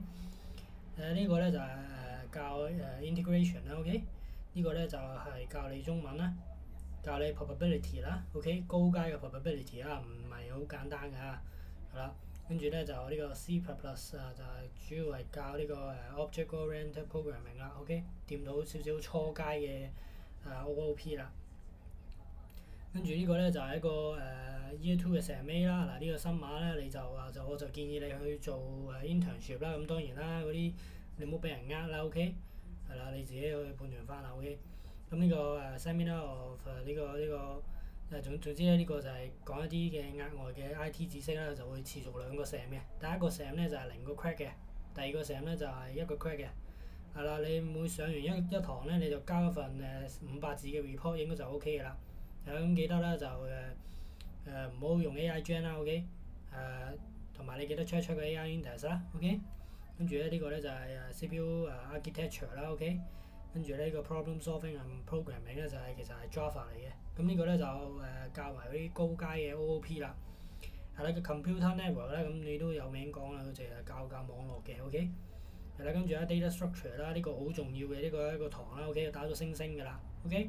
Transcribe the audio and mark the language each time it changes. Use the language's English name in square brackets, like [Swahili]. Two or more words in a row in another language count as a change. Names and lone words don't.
[Cantonese] 呢個咧就係教integration 啦，OK。呢個咧就係教你中文啦，教你 probability 啦，OK，高階嘅 probability 唔係好簡單㗎，係啦。跟住咧就呢個 C++ 啊，就係主要係教呢個 [English] object-oriented programming [Cantonese] 啦，OK，掂到少少初階嘅OOP 啦。跟住呢個咧就係一個Year 2嘅成尾啦。嗱，呢個新馬咧你就我就建議你去做internship 啦。咁當然啦，嗰啲你唔好俾人呃啦，OK，係啦，你自己去判斷翻啦，OK。咁呢個 [English] seminar of [Cantonese] 總之咧，呢個就係講一啲嘅額外嘅 IT 知識啦，就會持續2個 sem 嘅。第一個 sem 咧就係0個 credit 嘅，第二個 sem 咧就係1個 credit 嘅。係啦，你每上完一堂咧，你就交一份500字嘅 report 應該就 OK 嘅啦。咁記得啦，就唔好用 [English] AI Gen [Cantonese] 啦，OK。同埋你記得 check 個 [English] AI index [Cantonese] 啦，OK。跟住咧呢個咧就係 [English] CPU architecture [Cantonese] 啦，OK。跟住呢個 [English] problem solving and programming [Cantonese] 咧就係其實係 Java 嚟嘅。咁呢個咧就教埋嗰啲高階嘅 OOP 啦。係啦，個 [English] computer network [Cantonese] 咧咁你都有名講啦，佢就係教網絡嘅，OK。係啦，跟住咧 [English] data structure [Cantonese] 啦，呢個好重要嘅呢個一個堂啦，OK，打到星星㗎啦，OK。